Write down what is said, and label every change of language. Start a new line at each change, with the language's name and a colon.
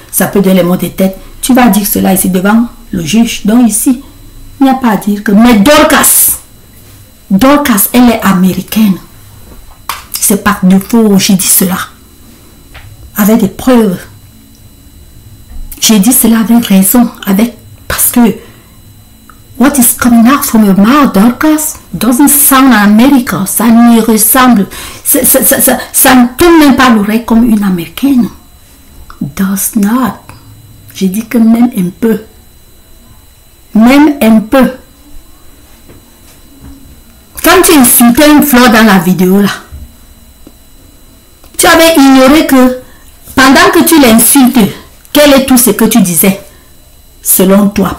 French: Ça peut donner les mots de tête. Tu vas dire cela ici devant le juge. Donc ici, il n'y a pas à dire que... Mais Dorcas, elle est américaine. C'est par défaut, j'ai dit cela. Avec des preuves. J'ai dit cela avec raison. Parce que...
English: What is coming out from your mouth, Dorcas, doesn't sound American.
French: Ça n'y ressemble. Ça ne tourne même pas l'oreille comme une américaine.
English: Does not.
French: J'ai dit que même un peu. Même un peu. Quand tu insultais une fleur dans la vidéo là, tu avais ignoré que pendant que tu l'insultes, quel est tout ce que tu disais selon toi?